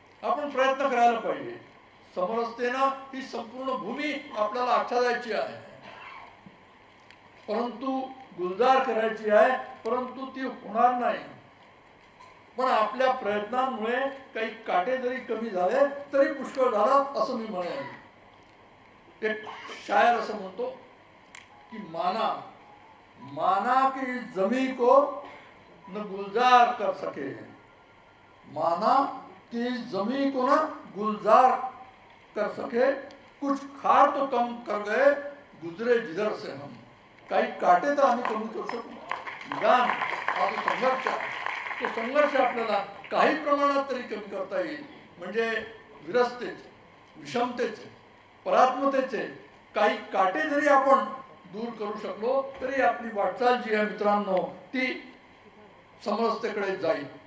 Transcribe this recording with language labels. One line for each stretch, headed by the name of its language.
Marathi: आपण प्रयत्न करायला पाहिजे. समरसतेनं ही संपूर्ण भूमी आपल्याला आच्छादायची आहे, परंतु गुलजार करायची आहे, परंतु ती होणार नाही. पण आपल्या प्रयत्नांमुळे काही काटे जरी कमी झाले तरी पुष्कळ झालं असं मी म्हणेन. एक शायर असं म्हणतो की
Hindi: माना माना की जमी को न गुलजार कर सके, माना की जमी को न गुलजार कर सके, कुछ खार तो कम कर गए, गुजरे जिधर से हम.
Marathi: काही काटे तर आम्ही कमी करू शकतो. निदान हा जो संघर्ष आहे, तो संघर्ष आपल्याला काही प्रमाणात तरी कमी करता येईल. म्हणजे विरसतेचे, विषमतेचे, परात्मतेचे काही काटे जरी आपण दूर करू शकलो तरी आपली वाटचाल जी आहे मित्रांनो ती समरसतेकडे जाईल.